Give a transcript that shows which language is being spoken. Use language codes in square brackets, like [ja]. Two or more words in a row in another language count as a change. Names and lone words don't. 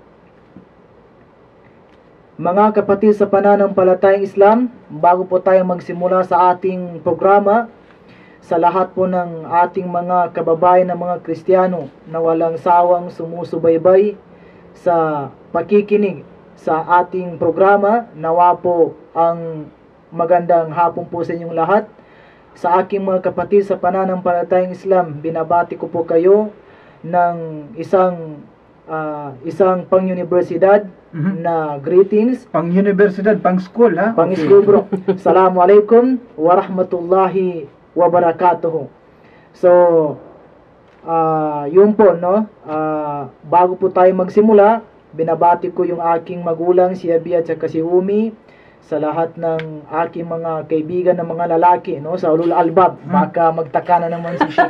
[tl] Mga kapatid sa pananampalatayang Islam, bago po tayo magsimula sa ating programa, sa lahat po ng ating mga kababayan na mga Kristiyano na walang sawang sumusubaybay sa pakikinig sa ating programa, nawa po ang magandang hapon po sa inyong lahat. Sa aking mga kapatid sa pananampalatayang Islam, binabati ko po kayo ng isang pang-universidad na greetings. Pang-universidad, pang-school, ha? Pang-school, bro. [ar] السلام عليكم ورحمة الله وبركاته. [tl] So, yun po, no? Bago po tayo magsimula, binabati ko yung aking magulang, si Abi at saka si Umi, sa lahat ng aking mga kaibigan ng mga lalaki, no, sa Ulul Albab. Baka magtaka na naman si Sheikh.